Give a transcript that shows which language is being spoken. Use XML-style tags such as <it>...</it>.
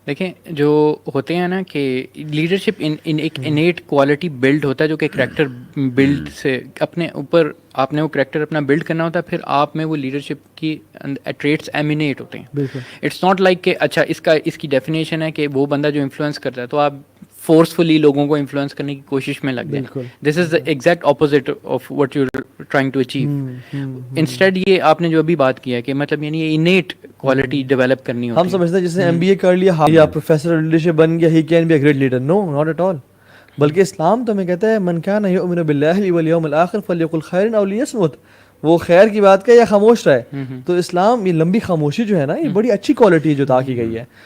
<ur>دیکھیں جو ہوتے ہیں نا کہ لیڈرشپ ایک انیٹ کوالٹی بلڈ ہوتا ہے جو کہ کریکٹر بلڈ سے اپنے اوپر آپ نے وہ کریکٹر اپنا بلڈ کرنا ہوتا ہے, پھر آپ میں وہ لیڈرشپ کی ٹریٹس ایمینیٹ ہوتے ہیں. بالکل.</ur> <en>it's not like</en> <ur>کہ اچھا اس کی ڈیفینیشن ہے کہ وہ بندہ جو انفلوئنس کرتا ہے تو آپ فورسفلی لوگوں کو انفلوئنس کرنے کی کوشش میں لگ جائیں.</ur> <en>This is the exact opposite of what you are trying to achieve.</en> <ur>Instead یہ آپ نے جو ابھی بات کیا ہے کہ مطلب یعنی یہ انیٹ کوالٹی ڈیولپ کرنی ہوتی ہے. ہم سمجھتے ہیں جس نے MBA کر لیا یا پروفیسر لیڈرشپ بن گیا,</ur> <en>He can be a great leader. No, not at all.</en> <ur>بلکہ اسلام تو ہمیں کہتا ہے</ur> <ar>من کان یؤمن باللہ والیوم الآخر فلیقل خیرا او لیصمت.</ar> <ur>وہ خیر کی بات کرے یا خاموش رہے. تو اسلام یہ لمبی خاموشی جو ہے نا, یہ بڑی اچھی کوالٹی ہے جو عطا کی گئی ہے.</ur>